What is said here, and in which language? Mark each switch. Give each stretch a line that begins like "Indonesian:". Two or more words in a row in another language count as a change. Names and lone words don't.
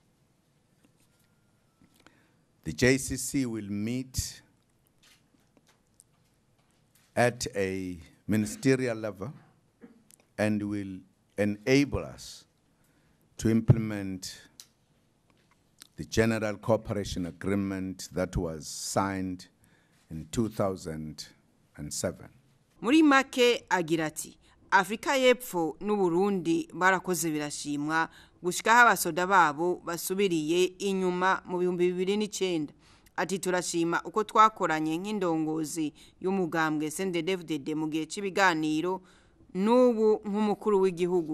English: The JCC will meet at a ministerial level and will enable us to implement the General Cooperation Agreement that was signed in 2007.
Rundi: Muri make agira ati Afrika y'Epfo n'Uburundi barakoze birashimwa gushikaho abasoda babo basubiriye inyuma mu 2009. Ati turashima uko twakoranye nk'indongozi y'umugambwe CNDD-FDD mu gihe cy'ibiganiro n'ubu nk'umukuru w'igihugu.